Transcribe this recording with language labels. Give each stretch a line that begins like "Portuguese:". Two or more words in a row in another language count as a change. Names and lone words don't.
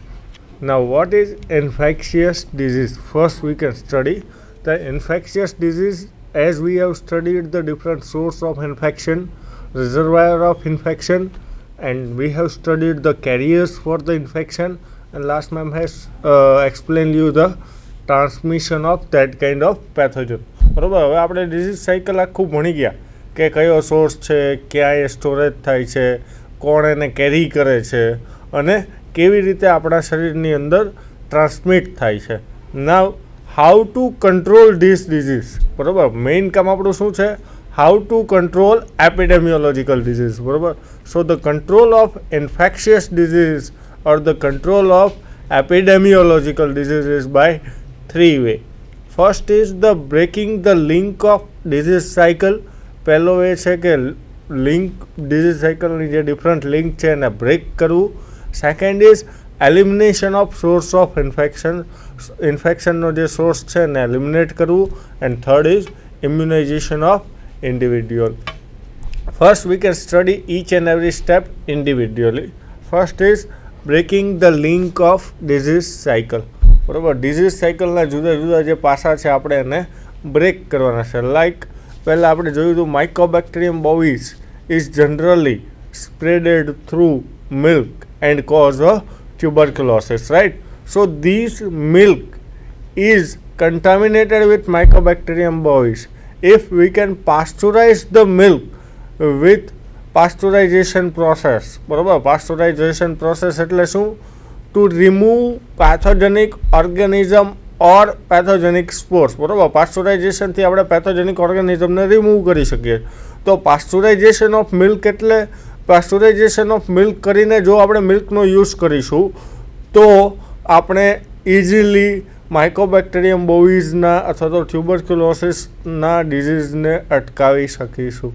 English: Now what is infectious disease? First we can study the infectious disease as we have studied the different source of infection, reservoir of infection, and we have studied the carriers for the infection, and last ma'am has explained you the transmission of that kind of pathogen.
Gujarati: બરાબર, હવે આપણે
English: disease cycle
Gujarati: આખું ભણી ગયા કે કયો સોર્સ છે, ક્યાં એ સ્ટોરેજ થાય છે, કોણ એને કેરી કરે છે અને કેવી રીતે આપણા શરીરની અંદર ટ્રાન્સમિટ થાય છે.
English: now how to control this disease.
Gujarati: બરાબર, મેઇન કામ આપણું શું છે?
English: how to control epidemiological disease. બરાબર, so the control of infectious disease or the control of epidemiological diseases by three way. First is the breaking the link of disease cycle.
Gujarati: પહેલો એ છે કે
English: link disease cycleની
Gujarati: જે ડિફરન્ટ લિંક છે એને બ્રેક કરવું.
English: second is elimination of source of infectionનો
Gujarati: જે સોર્સ છે એને એલિમિનેટ કરવું.
English: and third is immunization of individual. first we can study each and every step individually. First is breaking the link of disease cycle.
Gujarati: બરાબર,
English: disease cycleના
Gujarati: જુદા જુદા જે પાસા છે આપણે એને બ્રેક કરવાના છે.
English: લાઈક
Gujarati: પહેલાં આપણે જોયું હતું
English: Mycobacterium bovis is generally spreaded through milk and cause a tuberculosis, right? so this milk is contaminated with Mycobacterium bovis. If we can pasteurize the milk with pasteurization process, બરાબર, pasteurization process
Gujarati: એટલે શું?
English: To remove pathogenic organism or pathogenic spores.
Gujarati: બરાબર, પાસ્ટોરાઇઝેશનથી આપણે
English: pathogenic organismને
Gujarati: રિમૂવ કરી શકીએ. તો
English: pasteurization of milk
Gujarati: એટલે
English: pasteurization of milk
Gujarati: કરીને જો આપણે મિલ્કનો યુઝ કરીશું તો આપણે ઇઝીલી માઇકોબેક્ટેરિયમ બોવિઝના અથવા તો ટ્યુબરક્યુલોસિસના ડિઝીઝને અટકાવી શકીશું.